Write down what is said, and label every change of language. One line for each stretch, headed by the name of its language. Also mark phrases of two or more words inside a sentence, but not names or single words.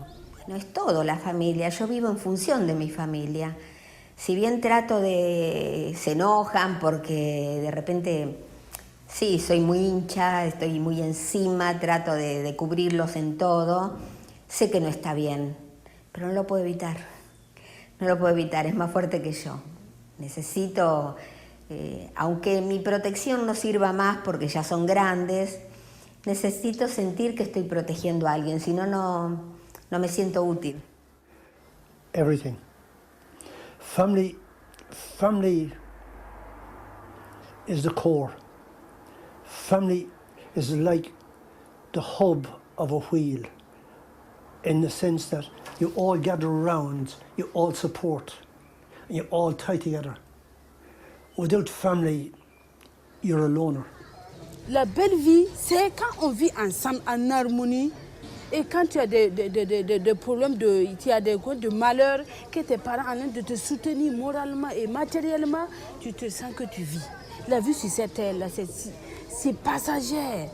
Spanish: No es todo la familia, yo vivo en función de mi familia. Si bien trato de... se enojan porque de repente, sí, soy muy hincha, estoy muy encima, trato de cubrirlos en todo, sé que no está bien, pero no lo puedo evitar. No lo puedo evitar, es más fuerte que yo. Necesito, aunque mi protección no sirva más porque ya son grandes, necesito sentir que estoy protegiendo a alguien, si no, no me siento útil.
English: Everything. Family is the core. Family is like the hub of a wheel, in the sense that you all gather around, you all support, and you all tie together. Without family, you're a loner.
French: La belle vie, c'est quand on vit ensemble en harmonie. Et quand tu as des problèmes, tu as de malheur, que tes parents ont l'air de te soutenir moralement et matériellement, tu te sens que tu vis. La vie sur cette terre-là, c'est passager.